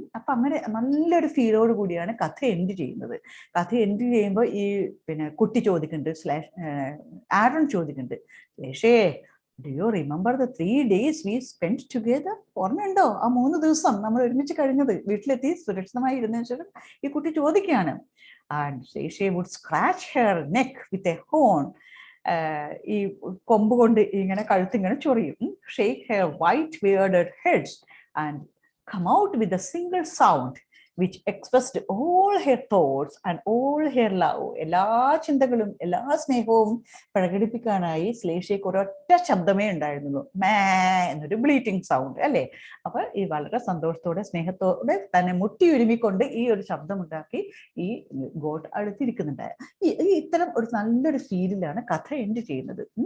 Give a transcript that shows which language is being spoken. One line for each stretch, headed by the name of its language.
Malayalam: അപ്പൊ അങ്ങനെ നല്ലൊരു ഫീലോട് കൂടിയാണ് കഥ എൻഡ് ചെയ്യുന്നത്. കഥ എൻഡ് ചെയ്യുമ്പോൾ ഈ കുട്ടി ചോദിക്കുന്നുണ്ട്, ആരൺ ചോദിക്കുന്നുണ്ട്, ലേഷേ,
English: do you remember the 3 days we spent together?
Malayalam: ഓർമ്മയുണ്ടോ ആ 3 ദിവസം നമ്മൾ ഒരുമിച്ച് കഴിഞ്ഞത്? വീട്ടിലെത്തി സുരക്ഷിതമായി ഇരുന്നതിന് ശേഷം ഈ കുട്ടി ചോദിക്കുകയാണ്.
English: And she would scratch her neck with a horn.
Malayalam: ഈ കൊമ്പ് കൊണ്ട് ഇങ്ങനെ കഴുത്തിങ്ങനെ ചൊറിയും.
English: Shake her white bearded heads and come out with a single sound which expressed all her thoughts and all her love.
Malayalam: എല്ലാ ചിന്തകളും എല്ലാ സ്നേഹവും പ്രകടിപ്പിക്കാനായി ശ്ലേഷയ്ക്ക് ഒരൊറ്റ ശബ്ദമേ ഉണ്ടായിരുന്നുള്ളൂ, മേ എന്നൊരു ബ്ലീറ്റിംഗ് സൗണ്ട് അല്ലേ. അപ്പൊ ഈ വളരെ സന്തോഷത്തോടെ സ്നേഹത്തോടെ തന്നെ മുട്ടി ഉരുമിക്കൊണ്ട് ഈ ഒരു ശബ്ദമുണ്ടാക്കി ഈ ഗോട്ട് അടുത്തിരിക്കുന്നുണ്ടായ ഇത്തരം ഒരു നല്ലൊരു ഫീലിലാണ് കഥ എൻഡ് ചെയ്യുന്നത്.